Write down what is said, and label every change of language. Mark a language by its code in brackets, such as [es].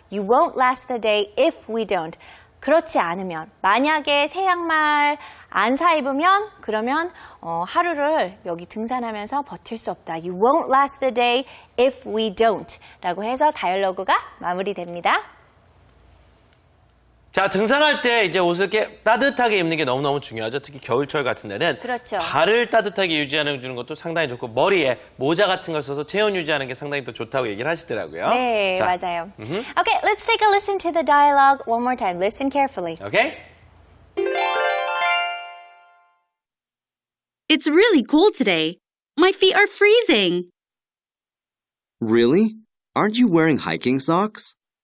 [en] You won't last the day if we don't. [ko] 그렇지 않으면 만약에 새 양말 안 사 입으면 그러면 하루를 여기 등산하면서 버틸 수 없다. [en] You won't last the day if we don't [ko] 라고 해서 다이얼로그가 마무리됩니다. 자, 등산할 때 이제 옷을 이렇게 따뜻하게 입는 게 너무너무 중요하죠. 특히 겨울철 같은 데는. 그렇죠. 발을 따뜻하게 유지하는 주는 것도 상당히 좋고 머리에 모자 같은 걸 써서 체온 유지하는 게 상당히 더 좋다고 얘기를 하시더라고요. 네, 자, 맞아요. [en] Okay, let's take a listen to the dialogue one more time. Listen carefully. [ko] 오케이? [en] It's really cold today. My feet are freezing. Really? Aren't you wearing hiking socks?